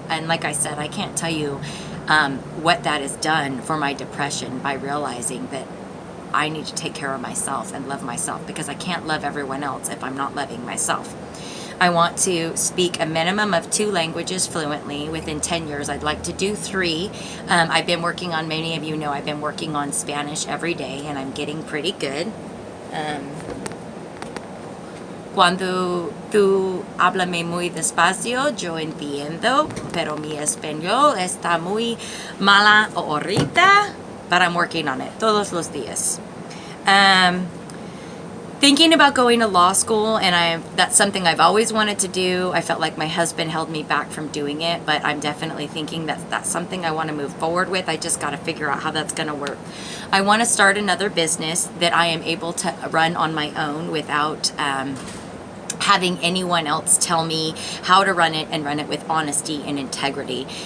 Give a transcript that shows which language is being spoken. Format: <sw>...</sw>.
<en>And like I said, I can't tell you what that has done for my depression by realizing that I need to take care of myself and love myself, because I can't love everyone else if I'm not loving myself. I want to speak a minimum of 2 languages fluently. Within 10 years, I'd like to do 3. I've been working on, many of you know, I've been working on Spanish every day, and I'm getting pretty good.</en> <es>Cuando tú háblame muy despacio, yo entiendo, pero mi español está muy mala ahorita,</es> <en>but I'm working on it</en> <es>todos los días.</es> <en>Thinking about going to law school, and that's something I've always wanted to do. I felt like my husband held me back from doing it, but I'm definitely thinking that that's something I want to move forward with. I just got to figure out how that's going to work. I want to start another business that I am able to run on my own without having anyone else tell me how to run it, and run it with honesty and integrity.</en>